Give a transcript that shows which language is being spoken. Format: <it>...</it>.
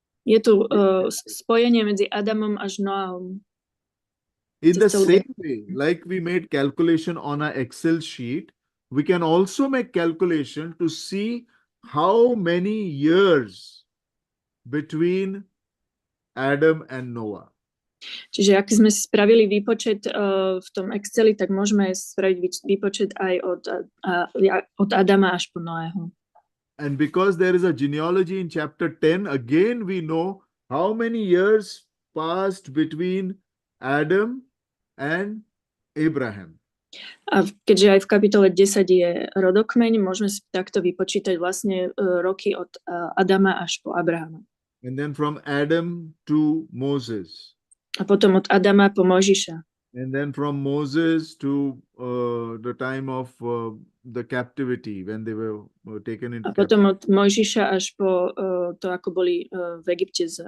<sk>Je tu spojenie medzi Adamom až Noahom.</sk> <en>In the same way, like we made calculation on our Excel sheet, we can also make calculation to see how many years between Adam and Noah.</en> <sk>Čiže ak sme si spravili výpočet v tom Exceli, tak môžeme spraviť výpočet aj od Adama až po Noého.</sk> <en>And because there is a genealogy in chapter 10, again we know how many years passed between Adam and Abraham.</en> <sk>A keďže aj v kapitole 10 je rodokmeň, môžeme si takto vypočítať vlastne roky od Adama až po Abrahama.</sk> <en>And then from Adam to Moses.</en> <sk>A potom od Adama po Mojžiša.</sk> <en>And then from Moses to the time of the captivity, when they were taken into</en> <sk>captivity. A potom od Mojžiša až po to, ako boli v Egypte.</sk>